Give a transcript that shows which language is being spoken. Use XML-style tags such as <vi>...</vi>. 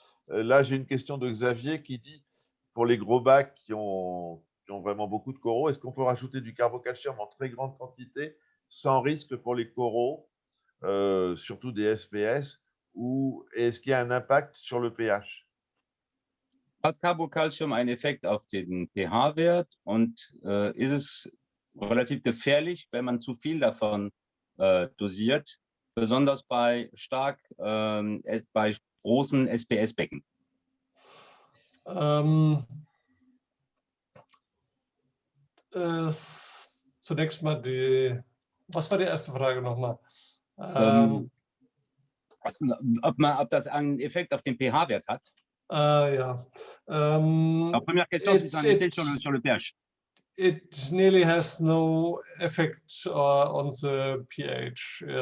<fr>Là, j'ai une question de Xavier qui dit, pour les gros bacs qui ont vraiment beaucoup de coraux, est-ce qu'on peut rajouter du carbocalcium en très grande quantité sans risque pour les coraux, surtout des SPS, ou est-ce qu'il y a un impact sur le pH?</fr> <de>Hat Carbocalcium einen Effekt auf den pH-Wert und ist es relativ gefährlich, wenn man zu viel davon dosiert, besonders bei bei großen SPS-Becken? Zunächst mal was war die erste Frage nochmal? Ob das einen Effekt auf den pH-Wert hat? Ja.</de> <fr>La première question, c'est un effet sur le pH.</fr> <en>It nearly has no effect on the pH.</en>